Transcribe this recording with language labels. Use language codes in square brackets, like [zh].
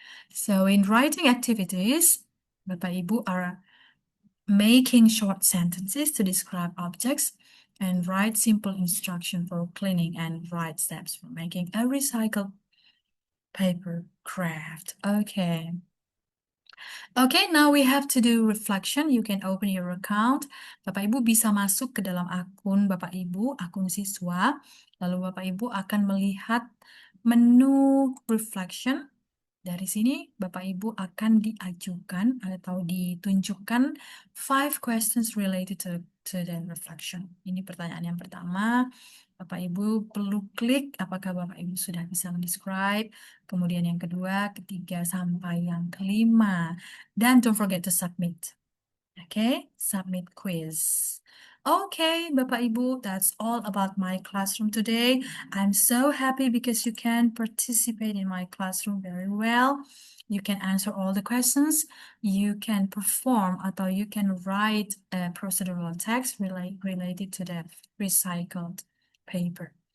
[en] So in writing activities, Bapak Ibu are making short sentences to describe objects and write simple instruction for cleaning and write steps for making a recycled paper craft. Okay. Okay, now we have to do reflection. You can open your account. [id] Bapak Ibu bisa masuk ke dalam akun Bapak Ibu, akun siswa. Lalu Bapak Ibu akan melihat menu reflection. Dari sini, Bapak Ibu akan diajukan atau ditunjukkan 5 [en] questions related to the reflection. [id] Ini pertanyaan yang pertama. Bapak Ibu perlu klik apakah Bapak Ibu sudah bisa mendescribe. Kemudian yang kedua, ketiga, sampai yang kelima. [en] Dan don't forget to submit. Okay, submit quiz. Okay, Bapak Ibu, that's all about my classroom today. I'm so happy because you can participate in my classroom very well. You can answer all the questions. You can perform atau you can write a procedural text related to the recycled paper.